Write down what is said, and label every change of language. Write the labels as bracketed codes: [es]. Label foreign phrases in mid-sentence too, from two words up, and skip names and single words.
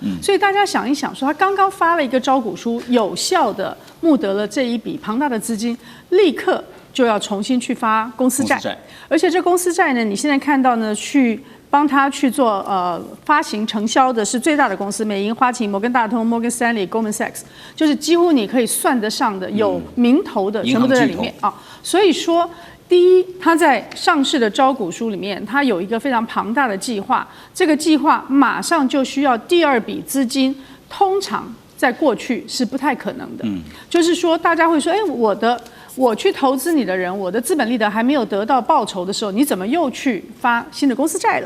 [zh] 所以大家想一想，說它剛剛發了一個招股書，有效的募得了這一筆龐大的資金，立刻就要重新去發公司債，而且這公司債呢，你現在看到呢，去幫他去做發行承銷的是最大的公司，美銀、花旗、摩根大通、Morgan Stanley、Goldman Sachs， 就是幾乎你可以算得上的有名頭的，全部都在裡面啊。所以說，第一，它在上市的招股書裡面，它有一個非常龐大的計劃，這個計劃馬上就需要第二筆資金，通常在過去是不太可能的。就是說，大家會說，哎，我去投資你的人，我的資本利得還沒有得到報酬的時候，你怎麼又去發新的公司債了？